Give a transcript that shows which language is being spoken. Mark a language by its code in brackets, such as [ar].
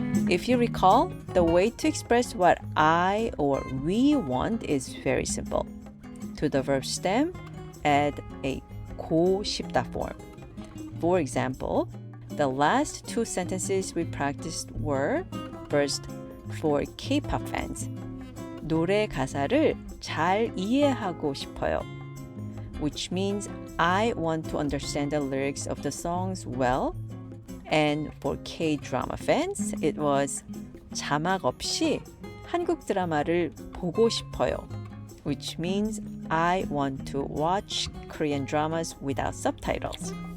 [en] If you recall, the way to express what I or we want is very simple. To the verb stem, add a 고 싶다 form. For example, the last two sentences we practiced were first, for K-pop fans. [ko] 노래 가사를 잘 이해하고 싶어요. [en] Which means I want to understand the lyrics of the songs well. And for K-drama fans, it was [ko] 자막 없이 한국 드라마를 보고 싶어요. [en] Which means I want to watch Korean dramas without subtitles.